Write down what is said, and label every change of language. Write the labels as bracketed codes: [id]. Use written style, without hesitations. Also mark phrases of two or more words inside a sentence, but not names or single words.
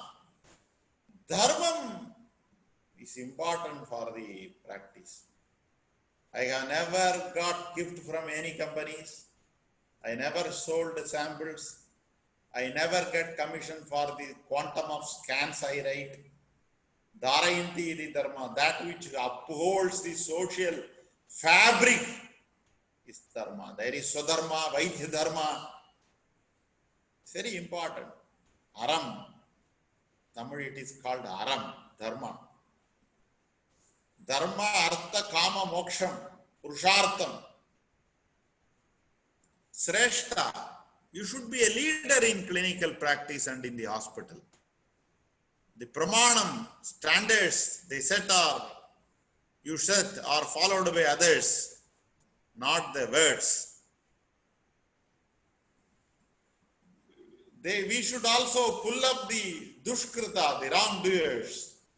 [en] Dharmam is important for the practice. I have never got gift from any companies. I never sold samples. I never get commission for the quantum of scans I write. [sa] Dharayanti iti dharma, [en] that which upholds the social fabric is dharma. There is swadharma, [sa] vaidya dharma. [en] It's very important. Aram. Tamil it is called aram, dharma. [sa] Dharma, artha, kama, moksham, purushartham. [en] Sreshta. You should be a leader in clinical practice and in the hospital. The pramanam, standards they set are, you set are followed by others, not the words. We should also pull up the dushkrita, the wrongdoers.